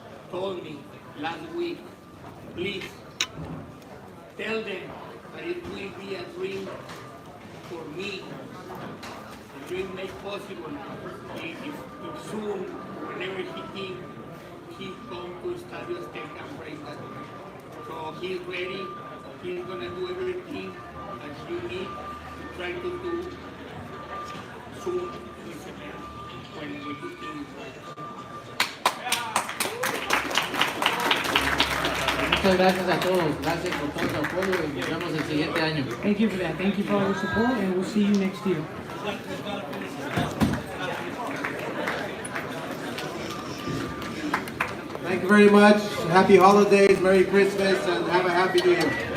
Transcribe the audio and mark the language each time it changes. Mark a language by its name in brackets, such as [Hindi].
[English] told me last week, please tell them that it will be a dream for me, a dream made possible if soon, whenever he thinks, he come to Estadio Azteca and break that. So he's ready, he's gonna do everything that you need to try to do soon when you think it's right. [Spanish] Muchas gracias a todos, gracias por todo su apoyo y nos vemos el siguiente año. [English] Thank you for that. Thank you for all your support, and we'll see you next year. Thank you very much. Happy holidays, Merry Christmas, and have a happy New Year.